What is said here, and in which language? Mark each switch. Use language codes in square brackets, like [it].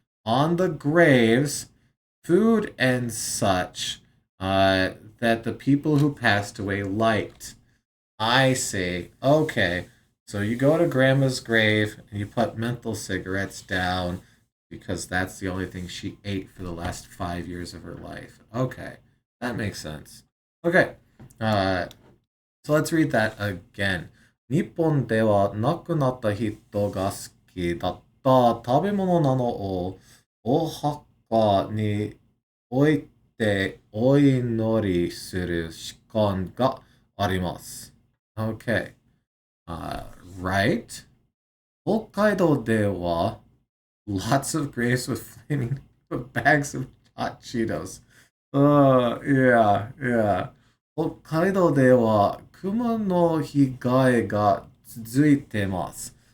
[en] on the graves food and such that the people who passed away liked. I see. Okay. So you go to grandma's grave and you put menthol cigarettes down because that's the only thing she ate for the last 5 years of her life. Okay. That makes sense. Okay. Uh, so let's read that again. [ja] 日本では亡くなった人が好きだった食べ物なのをお墓に置いてお祈りする習慣があります。 [en] Okay. Right. [ja] 北海道では [en] lots of graves with flaming bags of hot Cheetos. Yeah, yeah. [ja] 北海道では熊の被害が続いてます。